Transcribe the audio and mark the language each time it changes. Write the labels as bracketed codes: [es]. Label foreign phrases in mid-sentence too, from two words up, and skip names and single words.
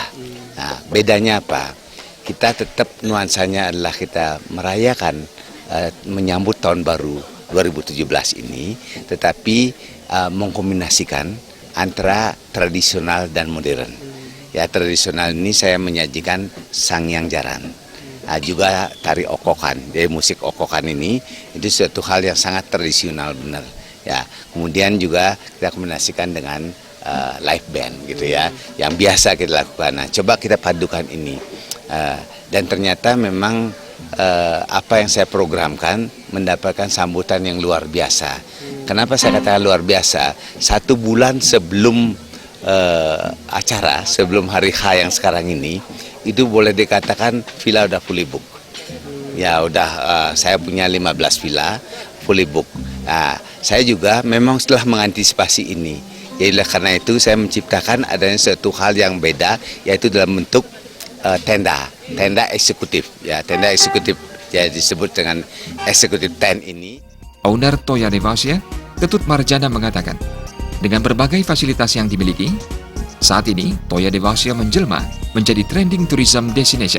[id] Nah, bedanya apa? Kita tetap nuansanya adalah kita merayakan menyambut tahun baru 2017 ini, tetapi mengkombinasikan antara tradisional dan modern. Ya, tradisional ini saya menyajikan Sangyang Jaran, juga tari okokan. Jadi musik okokan ini itu suatu hal yang sangat tradisional benar. Ya, kemudian juga kita kombinasikan dengan [en] live band [id] gitu ya, yang biasa kita lakukan. Nah, coba kita padukan ini. Dan ternyata memang apa yang saya programkan mendapatkan sambutan yang luar biasa. Kenapa saya katakan luar biasa? 1 bulan sebelum acara, sebelum hari H yang sekarang ini, itu boleh dikatakan villa udah [en] fully book. [id] Ya udah, saya punya 15 villa [en] fully book. [id] Nah, saya juga memang setelah mengantisipasi ini. Jadi karena itu saya menciptakan adanya suatu hal yang beda, yaitu dalam bentuk tenda eksekutif, ya tenda eksekutif, ya disebut dengan eksekutif tent ini. Owner Toya Devasya, Ketut Marjana mengatakan, dengan berbagai fasilitas yang dimiliki, saat ini Toya Devasya menjelma menjadi [en] trending tourism destination.